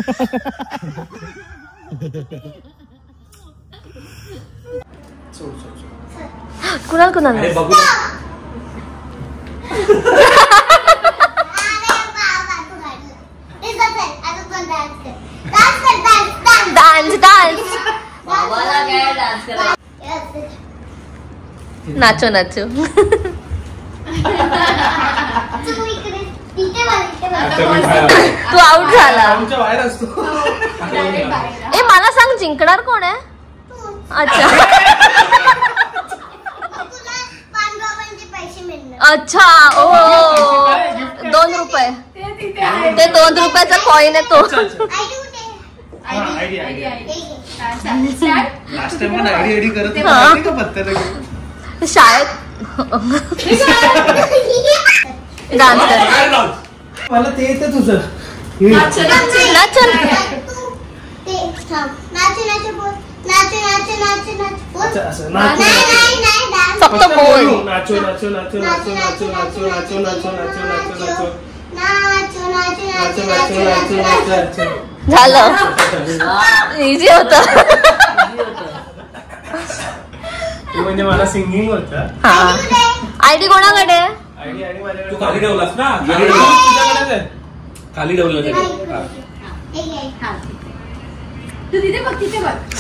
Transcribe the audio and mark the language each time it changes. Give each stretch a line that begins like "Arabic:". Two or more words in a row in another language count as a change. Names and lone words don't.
Hindi: कुणाल डान्स नाचो नाचो.
Marathi: तू आउट झाला. ए मला सांग जिंकणार कोण आहे? अच्छा अच्छा. ओ 2 रुपये. ते 2 रुपयाचा कॉइन आहे तो. शाळेत डान्स कर. मला ते येतं तुझं. फक्त बोल.
Hindi: नाचो नाचो नाचो नाचो नाचो नाचो नाचो नाचो नाचो नाचो नाचो.
Marathi: झालं. इझी होत. म्हणजे मला सिंगिंग होतं. हा आयडी कोणाकडे? आयडी माझ्याकडे. खाली ठेवलास ना? तुझ्याकडे खाली ठेवलं. तू तिथे बघ तिथे बघ.